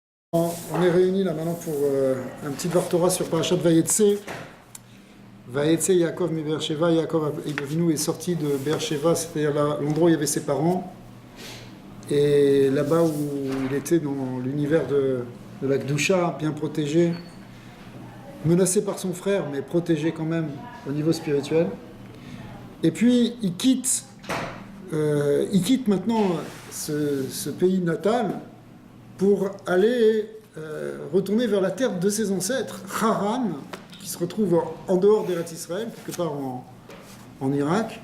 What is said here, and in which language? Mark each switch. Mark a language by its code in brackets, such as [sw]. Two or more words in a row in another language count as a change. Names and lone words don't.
[fr] On est réunis là maintenant pour un petit [he] דבר תורה [fr] sur Parashat Vayetse. [he] ויצא יעקב מבאר שבע. [fr] Yaakov Avinu est sorti de Beersheva, c'est-à-dire l'endroit où il y avait ses parents. Et là-bas où il était dans l'univers de la Kedusha, bien protégé, menacé par son frère, mais protégé quand même au niveau spirituel. Et puis il quitte maintenant ce pays natal pour aller retourner vers la terre de ses ancêtres, Haran, qui se retrouve en dehors d'Eretz Israël, quelque part en Irak.